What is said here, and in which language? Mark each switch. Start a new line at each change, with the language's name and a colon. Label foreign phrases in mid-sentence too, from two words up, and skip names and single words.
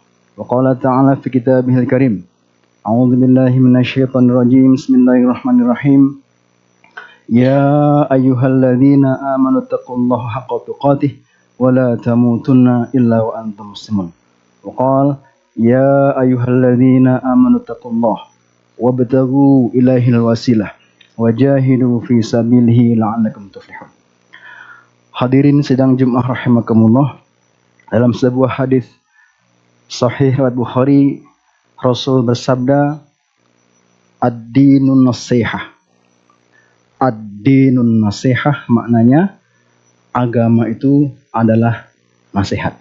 Arabic: وقال تعالى في كتابه الكريم. أعوذ بالله من الشيطان الرجيم. بسم الله الرحمن الرحيم. يا أيها الذين آمنوا اتقوا الله حق تقاته ولا تموتن إلا وأنتم مسلمون. وقال يا أيها الذين آمنوا اتقوا الله وابتغوا إليه الوسيلة وجاهدوا في سبيله لعلكم تفلحون.
Indonesian: Hadirin sidang Jumat rahimakumullah. Dalam sebuah hadis sahih riwayat Bukhari, Rasul bersabda,
Arabic: الدين النصيحة. الدين النصيحة
Indonesian: maknanya agama itu adalah nasihat.